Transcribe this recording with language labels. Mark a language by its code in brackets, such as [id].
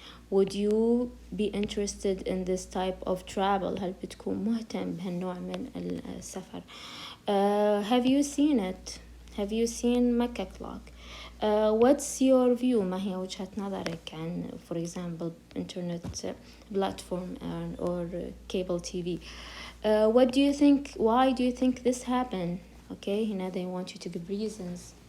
[en] Would you be interested in this type of travel? [ar] هل بتكون مهتم بهالنوع من السفر? [en] Have you seen it? Have you seen Makkah Clock? What's your view? [ar] ما هي وجهة نظرك عن [en] for example internet platform or cable TV? What do you think? Why do you think this happened? Okay, [ar] هنا [en] they want you to give reasons.